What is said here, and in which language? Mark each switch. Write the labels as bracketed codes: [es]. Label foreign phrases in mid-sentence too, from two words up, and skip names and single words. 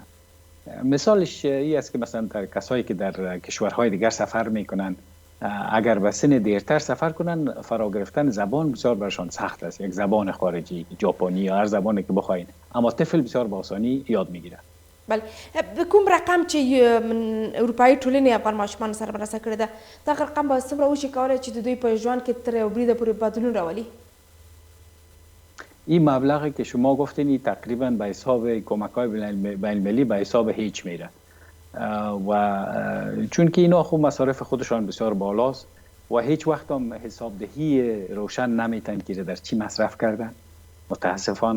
[fa] مثالش این است که مثلا در کسایی که در کشورهای دیگر سفر میکنن اگر به سن دیرتر سفر کنن فرا گرفتن زبان بسیار برشان سخت است. یک زبان خارجی، ژاپنی یا هر زبانی که بخواین، اما طفل بسیار با آسانی یاد میگیره. [ps] بله کوم رقم چې اروپایي ټولنې افغان ماشومانو سره مرسته کړې ده دغه رقم به څومره وشي کولی چې د دوی په ژوند کې تر یو بریده پورې بدلون راولي؟ [fa] این مبلغی که شما گفتین این تقریبا به حساب کمک‌های بین‌المللی به حساب هیچ میره و چون که اینا خوب مصارف خودشان بسیار بالاست و هیچ وقت هم حسابدهی روشن نمیتن که در چی مصرف کردن متاسفانه.